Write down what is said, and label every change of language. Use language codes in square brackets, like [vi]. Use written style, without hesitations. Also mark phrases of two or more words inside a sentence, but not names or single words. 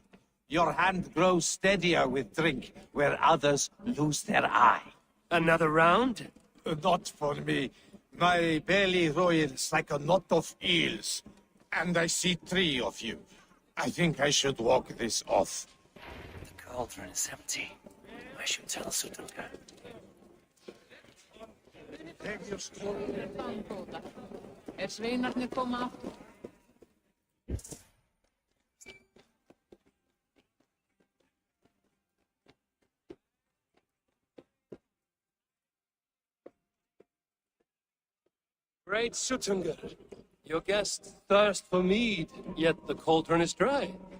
[en] Your hand grows steadier with drink, where others lose their eye. Another round? Not for me. My belly roils like a knot of eels. And I see 3 of you. I think I should walk this off. The cauldron is empty. I should tell Sutunga. [is] Sveinarnir koma aftur. [en] Great Sutunga, your guests thirst for mead, yet the cauldron is dry.